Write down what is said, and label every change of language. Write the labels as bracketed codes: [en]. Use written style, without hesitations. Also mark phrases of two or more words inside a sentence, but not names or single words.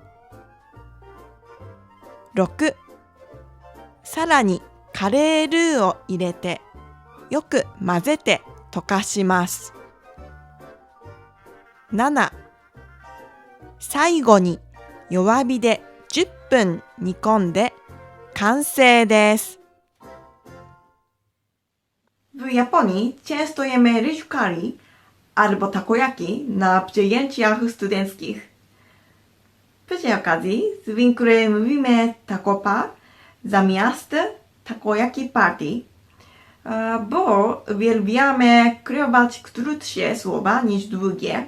[ja] 。6、さらにカレールーを入れてよく混ぜて溶かします。7、最後に弱火で10分煮込んで完成です。 [pl] W Japonii często jemy rich curry albo takoyaki na przyjęciach studenckich. Przy tej okazji zwykle mówimy takopa zamiast takoyaki party, bo uwielbiamy kreować krótsze słowa niż długie.